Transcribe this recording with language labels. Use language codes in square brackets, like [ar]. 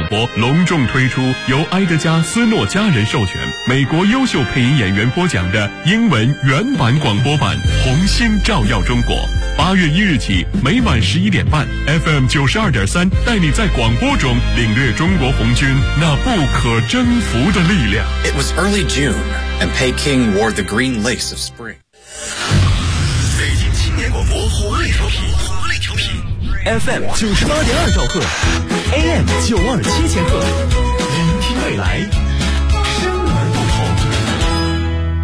[zh] 播隆重推出由埃德加·斯诺家人授权美国优秀配音演员播讲的英文原版广播版红星照耀中国，八月一日起每晚11:30 FM92.3 带你在广播中领略中国红军那不可征服的力量。 [en] It was early June and Peking wore the green lace of spring。 [zh] 北京青年广播活力调频，活力调频FM98.2 兆赫 ,AM927千赫，聆听未来，声门不同。